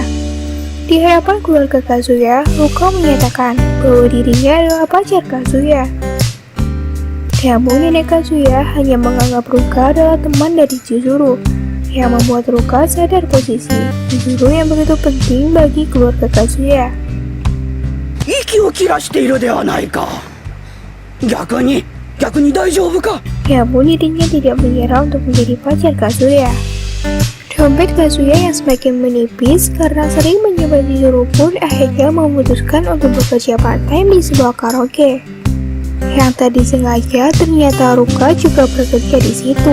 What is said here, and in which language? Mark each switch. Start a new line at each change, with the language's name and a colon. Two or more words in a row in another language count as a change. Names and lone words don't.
Indonesian: Di hadapan keluarga Kazuya, Ruka menyatakan bahwa dirinya adalah pacar Kazuya. Namun nenek Kazuya hanya menganggap Ruka adalah teman dari Chizuru, yang membuat Ruka sadar posisi Chizuru yang begitu penting bagi keluarga Kazuya.
Japanese: 息を切らしているではないか。逆に大丈夫か。
Indonesian: Namun dirinya tidak mengira untuk menjadi pacar Kazuya. Dompet Kazuya yang semakin menipis karena sering mencoba Chizuru pun akhirnya memutuskan untuk bekerja part-time di sebuah karaoke. Yang tadi sengaja ternyata Ruka juga bekerja di situ.